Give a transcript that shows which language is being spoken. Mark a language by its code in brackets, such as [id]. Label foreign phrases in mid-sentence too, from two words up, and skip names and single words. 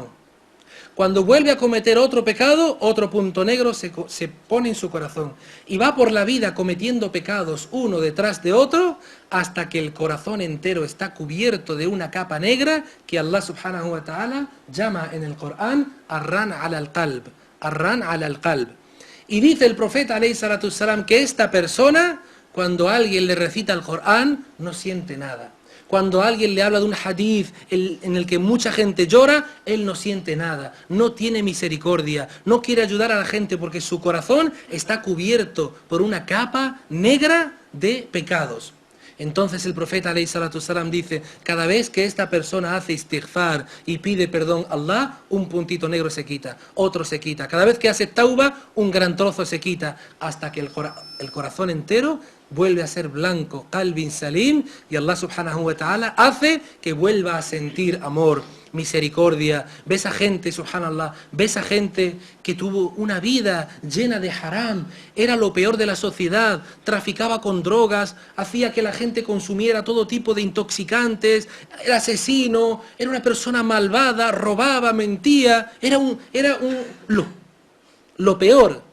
[es] Cuando vuelve a cometer otro pecado, otro punto negro se pone en su corazón. Y va por la vida cometiendo pecados uno detrás de otro, hasta que el corazón entero está cubierto de una capa negra que Allah [ar] سبحانه وتعالى [es] llama en el Corán [ar] ران القلب. ران القلب. [es] Y dice el profeta [ar] عليه الصلاة والسلام [es] que esta persona, cuando alguien le recita el Corán, no siente nada. Cuando alguien le habla de un hadith en el que mucha gente llora, él no siente nada, no tiene misericordia, no quiere ayudar a la gente porque su corazón está cubierto por una capa negra de pecados. Entonces el profeta [ar] عليه الصلاة والسلام [es] dice: cada vez que esta persona hace istighfar y pide perdón a Allah, un puntito negro se quita, otro se quita. Cada vez que hace tauba, un gran trozo se quita, hasta que el corazón entero vuelve a ser blanco, [ar] قلب سليم, [es] y Allah [ar] سبحانه وتعالى [es] hace que vuelva a sentir amor, misericordia. Ves a gente, subhanallah, ves a gente que tuvo una vida llena de haram, era lo peor de la sociedad, traficaba con drogas, hacía que la gente consumiera todo tipo de intoxicantes, era asesino, era una persona malvada, robaba, mentía, era lo peor de la sociedad.